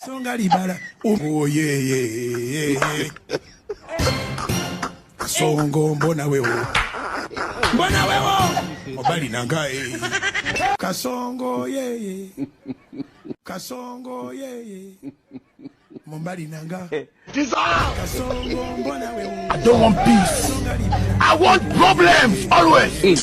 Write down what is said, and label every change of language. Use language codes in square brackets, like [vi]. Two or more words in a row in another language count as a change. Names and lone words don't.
[ln] songa libala [en] oh yeah [ln] kasongo mbona wewo mobali nangae kasongo yeah kasongo yeah Mombali nanga. Kasongo mbona wewo. [en] I don't want peace. I want problems always.